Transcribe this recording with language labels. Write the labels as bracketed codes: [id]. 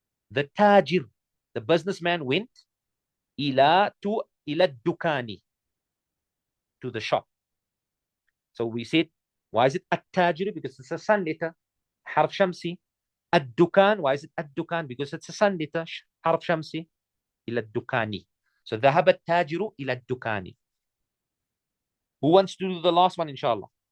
[en] The tajir, the businessman went ila الدكان, to the shop. So we said Why is it التاجر? Because it's a sun letter. [ar] حرف شمسي. الدكان. [en] Why is it الدكان? Because it's a sun letter. [ar] حرف شمسي. إلى الدكاني. So ذهب التاجر إلى الدكان. [en] Who wants to do the last one, inshallah?